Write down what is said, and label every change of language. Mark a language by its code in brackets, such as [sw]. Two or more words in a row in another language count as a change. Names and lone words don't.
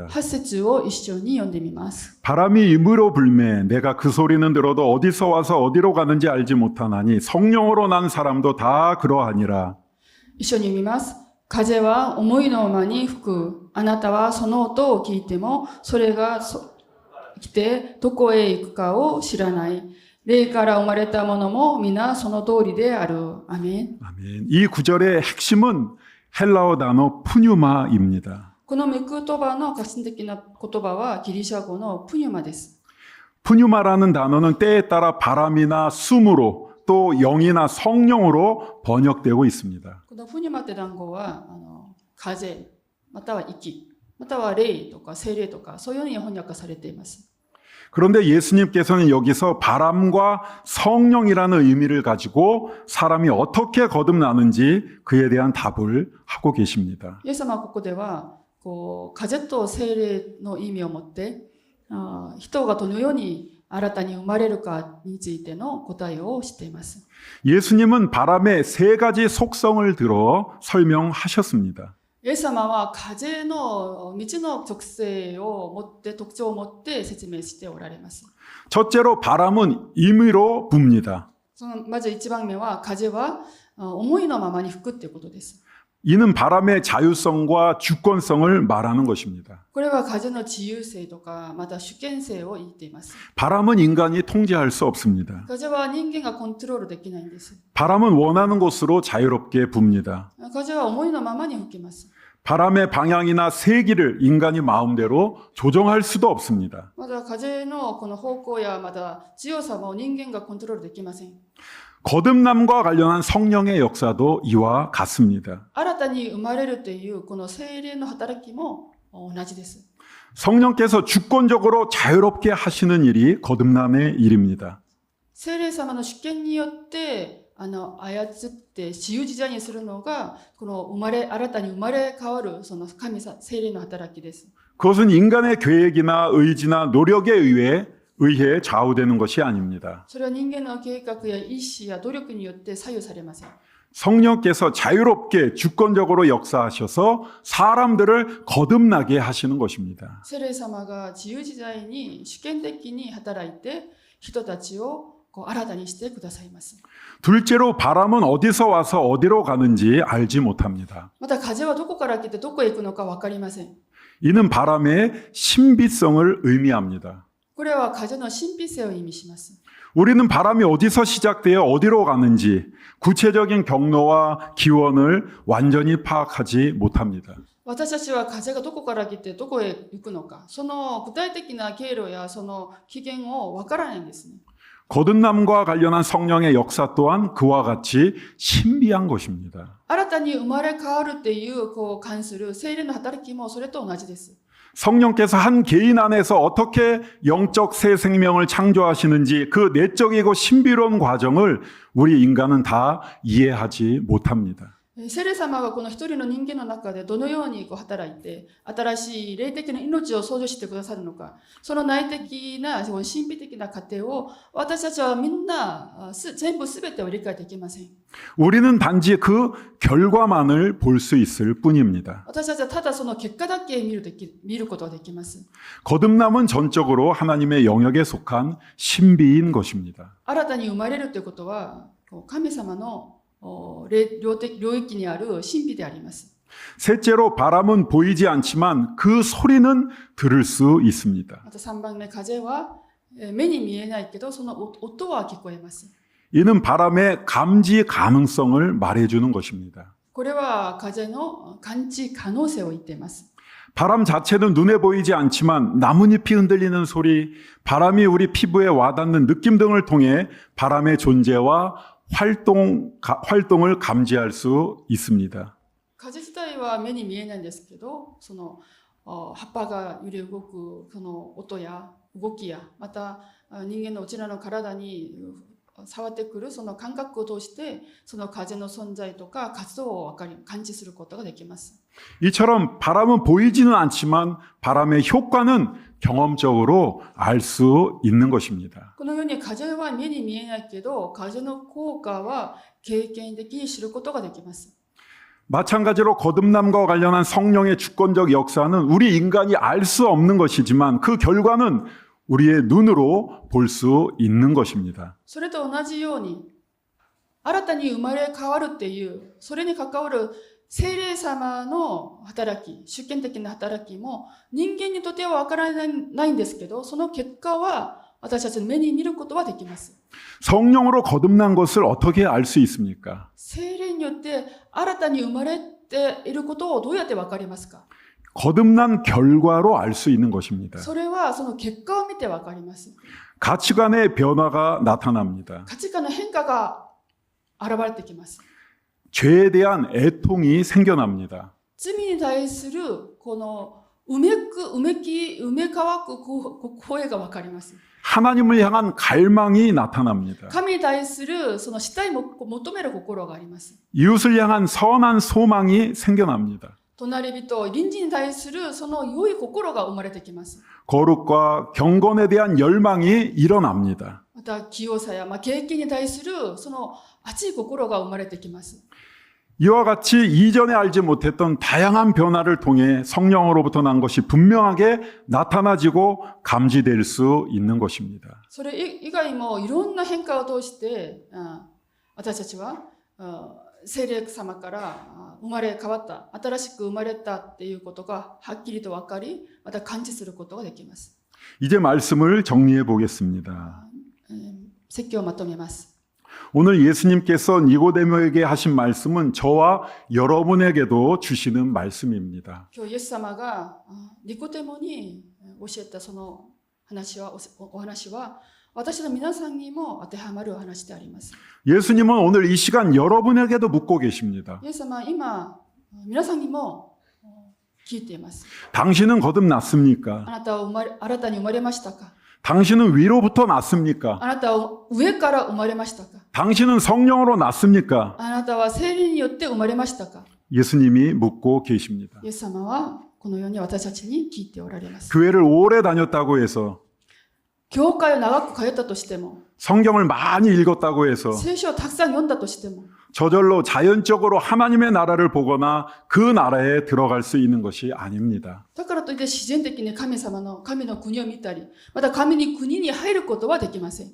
[ja] 8 節を一緒に読んでみます。 [ko] 바람이 임으로 불매 내가 그 소리는 들어도 어디서 와서 어디로 가는지 알지 못하나니 성령으로 난 사람도 다 그러하니라. [ja] 一緒に読みます。風は思いのままに吹く。あなたはその音を聞いても、それが来てどこへ行くかを知らない。霊から生まれたものも皆その通りである。アメン。 [ko] 아멘. 이 구절의 핵심은 헬라어 단어 푸뉴마입니다. [ja] この御言葉の核心的な言葉はギリシャ語のプニュマです。 [ko] 푸뉴마라는 단어는 때에 따라 바람이나 숨으로 또 영이나 성령으로 번역되고 있습니다. [ja] このプニュマって単語は風、または息、または霊とか精霊とかそういうように翻訳されています。 [ko] 그런데 예수님께서는 여기서 바람과 성령이라는 의미를 가지고 사람이 어떻게 거듭나는지 그에 대한 답을 하고 계십니다. [ja] イエス様はここでは風と精霊の意味を持って人がどのように新たに生まれるかについての答えをしています。 [ko] 예수님은 바람의 세 가지 속성을 들어 설명하셨습니다. [ja] イエス様は風の道の特徴を持って説明しておられます。 [ko] 첫째로 바람은 임의로 붑니다. [ja] まず一番目は風は思いのままに吹くということです。 [ko] 이는 바람의 자유성과 주권성을 말하는 것입니다. [ja] これは風の自由性とか、また主権性を言っています。 [ko] 바람은 인간이 통제할 수 없습니다. [ja] 風は人間がコントロールできないんです。 [ko] 바람은 원하는 곳으로 자유롭게 붑니다. [ja] 風は思いのままに吹きます。 [ko] 바람의 방향이나 세기를 인간이 마음대로 조정할 수도 없습니다. [ja] また風のこの方向やまた強さも人間がコントロールできません。 [ko] 거듭남과 관련한 성령의 역사도 이와 같습니다. [ja] 新たに生まれるというこの聖霊の働きも同じです。 [ko] 성령께서 주권적으로 자유롭게 하시는 일이 거듭남의 일입니다. [ja] 聖霊様の主権によって操って自由自在にするのがこの新たに生まれ変わるその神様聖霊の働きです。 [ko] 그것은 인간의 계획이나 의지나 노력에 의해 좌우되는 것이 아닙니다. [ja] それは人間の計画や意志や努力によって左右されません。 [ko] 성령께서 자유롭게 주권적으로 역사하셔서 사람들을 거듭나게 하시는 것입니다. [ja] 聖霊様が自由自在に主権的に働いて人たちを新たにしてくださいます。 [ko] 둘째로 바람은 어디서 와서 어디로 가는지 알지 못합니다. [ja] また風はどこから来てどこへ行くのか分かりません。 [ko] 이는 바람의 신비성을 의미합니다. [ja] これは風の神秘性を意味します。 [ko] 우리는 바람이 어디서 시작되어 어디로 가는지 구체적인 경로와 기원을 완전히 파악하지 못합니다. [ja] 私たちは風がどこから来てどこへ行くのか、その具体的な経路やその起源を分からないんですね。 [ko] 거듭남과 관련한 성령의 역사 또한 그와 같이 신비한 것입니다. [ja] 新たに生まれ変わるっていう関する聖霊の働きもそれと同じです。 [ko] 성령께서 한 개인 안에서 어떻게 영적 새 생명을 창조하시는지 그 내적이고 신비로운 과정을 우리 인간은 다 이해하지 못합니다. [ja] 聖霊様がこの一人の人間の中でどのように働いて新しい霊的な命を創造してくださるのか、その内的な神秘的な過程を私たちはみんな全部全てを理解できません。 [ko] 우리는 단지 그 결과만을 볼 수 있을 뿐입니다. [ja] 私たちはただその結果だけ見ることができます。 [ko] 거듭남은 전적으로 하나님의 영역에 속한 신비인 것입니다. [ja] 新たに生まれるということは神様の領域にある神秘であります。 [ko] 셋째로 바람은 보이지 않지만 그 소리는 들을 수 있습니다. [ja] また3番目、風は目に見えないけどその音は聞こえます。 [ko] 이는 바람의 감지 가능성을 말해주는 것입니다. [ja] これは風の感知可能性を言っています。 [ko] 바람 자체는 눈에 보이지 않지만 나뭇잎이 흔들리는 소리, 바람이 우리 피부에 와닿는 느낌 등을 통해 바람의 존재와 활동을 감지할 수 있습니다. [ja] 風自体は目に見えないんですけど、その葉っぱが揺れ動くその音や動きや、また人間のうちらの体に触ってくるその感覚を通してその風の存在とか活動を感知することができます。 [ko] 이처럼 바람은 보이지는 않지만 바람의 효과는 경험적으로 알 수 있는 것입니다. [ja] このように風は目に見えないけど風の効果は経験的に知ることができます。 [ko] 마찬가지로 거듭남과 관련한 성령의 주권적 역사는 우리 인간이 알 수 없는 것이지만 그 결과는 우리의 눈으로 볼 수 있는 것입니다. [ja] それと同じように新たに生まれ変わるっていうそれに関わる聖霊様の働き、主権的な働きも人間にとっては分からないんですけど、その結果は私たちの目に見ることはできます。 [ko] 성령으로 거듭난 것을 어떻게 알 수 있습니까? [ja] 聖霊によって新たに生まれていることをどうやって分かりますか？ [ko] 거듭난 결과로 알 수 있는 것입니다. [ja] それはその結果を見て分かります。 [ko] 가치관의 변화가 나타납니다. [ja] 価値観の変化が現れてきます。 [ko] 죄에 대한 애통이 생겨납니다. [ja] 罪に対するこのうめかく声が分かります。 [ko] 하나님을 향한 갈망이 나타납니다. [ja] 神に対するその死体も求める心があります。 [ko] 이웃을 향한 선한 소망이 생겨납니다. [ja] 隣人、隣人に対するその良い心が生まれてきます。 [ko] 거룩과 경건에 대한 열망이 일어납니다. [ja] また清さや敬虔に対するその熱い心が生まれてきます。 [ko] 이와 같이 이전에 알지 못했던 다양한 변화를 통해 성령으로부터 난 것이 분명하게 나타나지고 감지될 수 있는 것입니다. [ja] それ以外もいろんな変化を通して私たちは聖霊様から生まれ変わった、新しく生まれたっていうことがはっきりと分かり、また感知することができます。 [ko] 이제 말씀을 정리해 보겠습니다. [ja] 説教をまとめます。 [ko] 오늘 예수님께서 니고데모에게 하신 말씀은 저와 여러분에게도 주시는 말씀입니다. [ja] 今日イエス様がニコデモに教えたその話は、お話は私の皆さんにも当てはまるお話であります。 [ko] 예수님은 오늘 이 시간 여러분에게도 묻고 계십니다. [ja] イエス様は今皆さんにも聞いています。 [ko] 당신은 거듭났습니까? [ja] あなたは新たに生まれましたか？ [ko] 당신은 위로부터 났습니까? [ja] あなたは上から生まれましたか？ [ko] 당신은 성령으로 났습니까? [ja] あなたは聖霊によって生まれましたか？ [ko] 예수님이 묻고 계십니다. [ja] イエス様はこのように私たちに聞いておられます。 [ko] 교회를 오래 다녔다고 해서 [ja] 教会を長く通ったとしても、 [ko] 성경을 많이 읽었다고 해서 [ja] 聖書をたくさん読んだとしても、 [ko] 저절로 자연적으로 하나님의 나라를 보거나 그 나라에 들어갈 수 있는 것이 아닙니다. [ja] だからといって自然的に神の国を見たり、また神の国に入ることはできません。